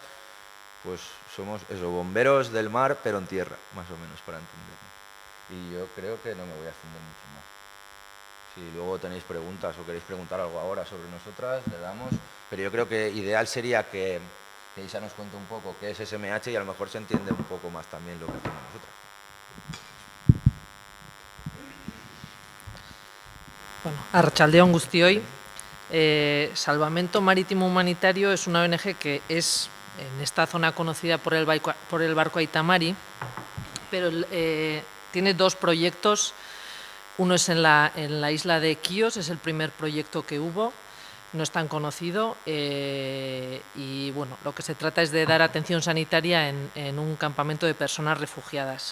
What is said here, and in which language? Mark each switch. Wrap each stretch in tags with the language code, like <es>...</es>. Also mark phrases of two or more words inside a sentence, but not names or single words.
<es>Pues somos eso, bomberos del mar, pero en tierra, más o menos, para entenderlo. Y yo creo que no me voy a extender mucho más. Si luego tenéis preguntas o queréis preguntar algo ahora sobre nosotras, le damos. Pero yo creo que ideal sería que Isa nos cuente un poco qué es SMH y a lo mejor se entiende un poco más también lo que hacemos nosotras.</es> <eu>Bueno, arratsaldeon guztioi.</eu> <es>Salvamento Marítimo Humanitario es una ONG que es en esta zona conocida por el barco Aitamari, pero tiene 2 proyectos. Uno es en la isla de Quíos, es el primer proyecto que hubo, no es tan conocido, y bueno, lo que se trata es de dar atención sanitaria en un campamento de personas refugiadas.</es>